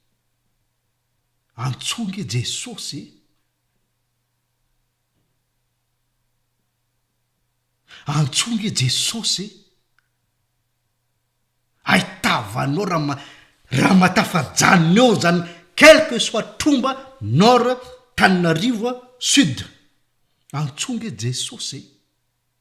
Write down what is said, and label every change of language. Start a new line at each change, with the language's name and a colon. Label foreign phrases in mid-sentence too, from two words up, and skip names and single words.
Malagasy: Antsoy nge Jesosy. Antsoy nge Jesosy. Ahitavanao raha matafajaniny eo zany
French: quel que soit
Malagasy: Tromba, Nord, Tananarivo, Sud. Antsonge Jesosy.